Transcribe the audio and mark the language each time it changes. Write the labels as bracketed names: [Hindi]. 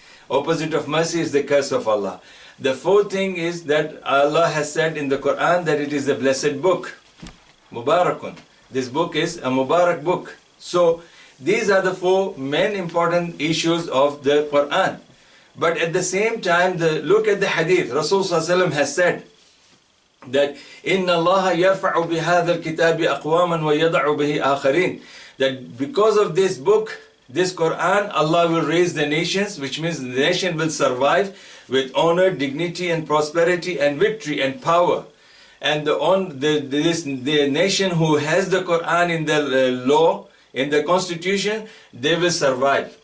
[English] Opposite of mercy is the curse of Allah. The fourth thing is that Allah has said in the Quran that it is a blessed book. Mubarakun. This book is a Mubarak book. So these are the four main important issues of the Quran. But at the same time, look at the hadith. Rasul Sallallahu Alaihi Wasallam has said that [Arabic] إِنَّ اللَّهَ يَرْفَعُ بِهَذَا الْكِتَابِ أَقْوَامًا وَيَضَعُ بِهِ آخَرِينَ. [English] That because of this book, this Quran, Allah will raise the nations, which means the nation will survive with honor, dignity and prosperity and victory and power. And the nation who has the Quran in their law, in the constitution, they will survive.